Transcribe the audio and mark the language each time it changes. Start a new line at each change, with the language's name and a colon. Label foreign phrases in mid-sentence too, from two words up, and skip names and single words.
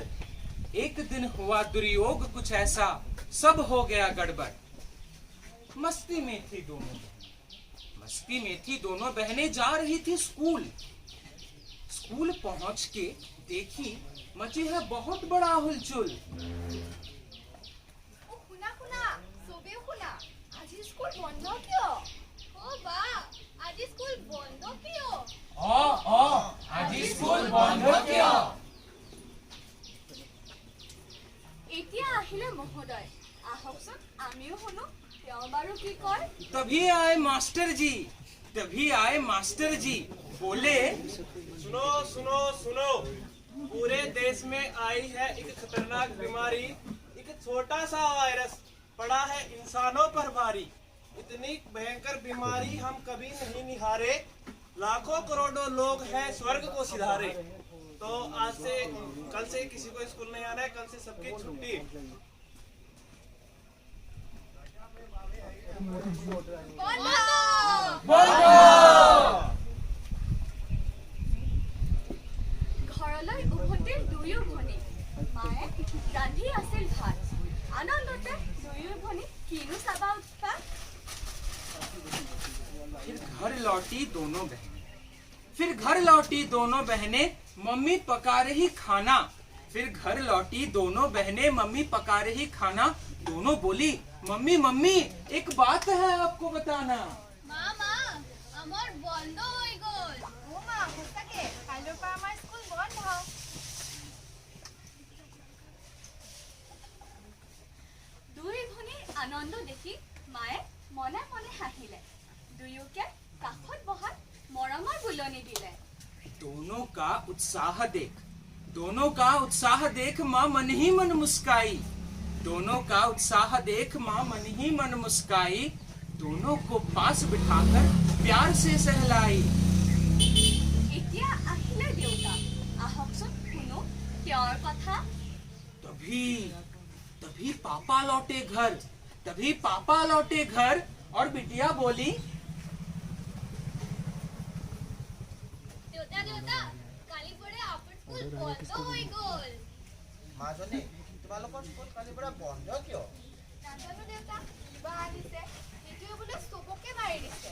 Hindi: एक दिन हुआ दुर्योग कुछ ऐसा, सब हो गया गड़बड़। मस्ती में थी दोनों बहनें, मस्ती में थी दोनों बहनें, जा रही थी स्कूल। स्कूल पहुंच के देखी मची है बहुत बड़ा हुलचुल।
Assamese: শুনা শুনা, চবেই শুনা, আজি স্কুল বন্ধ কিয়? বা আজি স্কুল বন্ধ কিয়? আজি স্কুল বন্ধ কিয়? এতিয়া আহিলে মহোদয়, আহকচোন আমিও শুনো তেওঁৰ তেওঁ বাৰু কি কয়?
Hindi: तभी आए मास्टर जी बोले सुनो सुनो सुनो, पूरे देश में आई है एक खतरनाक बीमारी, एक छोटा सा वायरस पड़ा है इंसानों पर भारी। इतनी भयंकर बीमारी हम कभी नहीं निहारे, लाखों करोड़ों लोग हैं स्वर्ग को सिधारे। तो आज से कल से किसी को स्कूल नहीं आना है, कल से सबकी छुट्टी।
Assamese: ঘৰলৈ উভতিল দুয়ো ভনী। মায়ে ৰান্ধি আছিল ভাত। আনন্দতে দুয়ো ভনী কিনো চাবা উৎপাত।
Hindi: फिर घर लौटी दोनों बहनें मम्मी पका रही खाना। फिर घर लौटी दोनों बहनें मम्मी पका रही खाना। दोनों बोली मम्मी मम्मी एक बात है आपको बताना।
Assamese: মা আমার বন্ধ হয়ে গল। ও মা সঁচাকে কাইলৈৰ পৰা আমাৰ স্কুল বন্ধ। দুই ভনীৰ আনন্দ দেখি মায়ে মনে মনে হাঁহিলে। দুয়োকে কাষত বহাত মৰমৰ বুলনি দিলে।
Hindi: दोनों का उत्साह देख माँ मन ही मन मुस्काई। दोनों का उत्साह देख माँ मन ही मन मुस्काई। दोनों को पास बिठाकर प्यार से सहलाई।
Assamese: এতিয়া আহিলে দেউতা। আহকচোন শুনো তেওঁৰ কথা।
Hindi: तभी पापा लौटे घर और बिटिया बोली
Assamese: দেউতা কালি পৰা আপোনাৰ স্কুল বন্ধ হৈ গল। মাজনী তোমালোকৰ স্কুল কালিৰ পৰা বন্ধ কিয়? নাজানো দেউতা, কিবা আহিছে সেইটোৱে বোলে চবকে মাৰি দিছে।